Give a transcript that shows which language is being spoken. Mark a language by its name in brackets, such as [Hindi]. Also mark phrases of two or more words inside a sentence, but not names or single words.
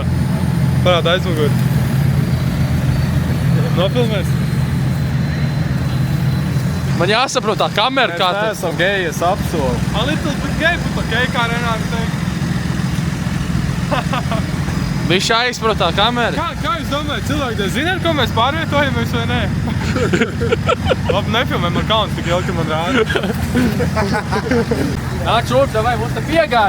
[Latvian] Parāda aizmuguri. Nofilmēs? Man jāsaprot tā kamera, kā Mēs neesam geji, es apsolu. [English] A little bit gay, but okay, [Latvian] kā Renāri teikt. viņš jāizprot tā kamera. Kā jūs domājat, cilvēki zina, ar ko mēs pārvietojamies vai nē? Labi, nefilmē, man kauns tik ilgi, ka man rāda. Nāk šurp, davai, mums te piegāda.